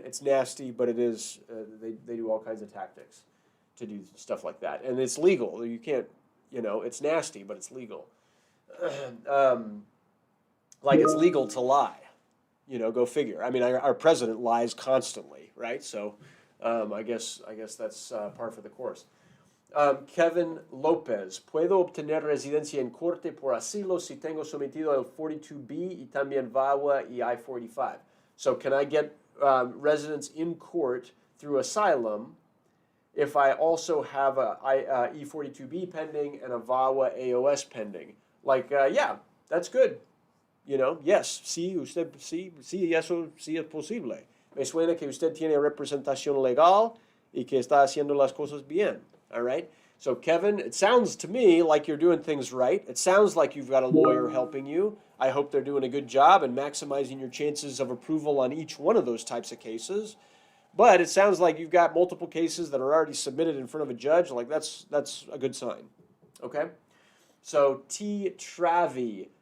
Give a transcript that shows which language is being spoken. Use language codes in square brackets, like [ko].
[en] It's nasty, but it is. They do all kinds of tactics to do stuff like that, and it's legal. You can't, you know, it's nasty, but it's legal. Like it's legal to lie. You know, go figure. I mean, our president lies constantly, right? So, I guess that's par for the course. [es] Kevin Lopez, ¿puedo obtener residencia en corte por asilo si tengo sometido al 42B y también VAWA y I-45? [en] So can I get residence in court through asylum if I also have a E-42B pending and a VAWA AOS pending? Like, yeah, that's good. You know, yes, [es] sí, eso sí es posible. Me suena que usted tiene representación legal y que está haciendo las cosas bien. [en] All right? So, Kevin, it sounds to me like you're doing things right. It sounds like you've got a lawyer helping you. I hope they're doing a good job and maximizing your chances of approval on each one of those types of cases. But it sounds like you've got multiple cases that are already submitted in front of a judge. Like that's a good sign. Okay? So, T. Travi.